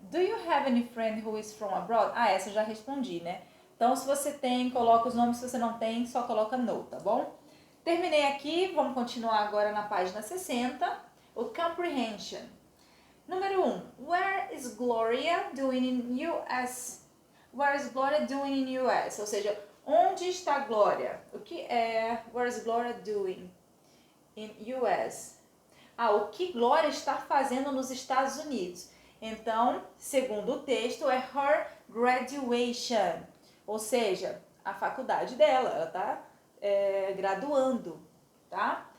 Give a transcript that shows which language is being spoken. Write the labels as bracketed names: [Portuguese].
[English] Do you have any friend who is from abroad? [Portuguese] Essa eu já respondi, né? Então, se você tem, coloca os nomes. Se você não tem, só coloca no, tá bom? Terminei aqui. Vamos continuar agora na página 60. O comprehension. Número 1. [English] Where is Gloria doing in US? Where is Gloria doing in US? [Portuguese] Ou seja, onde está Glória? O que é [English] where is Gloria doing in US? [Portuguese] O que Glória está fazendo nos Estados Unidos. Então, segundo o texto, é [English] her graduation. [Portuguese] Ou seja, a faculdade dela, ela está graduando, tá?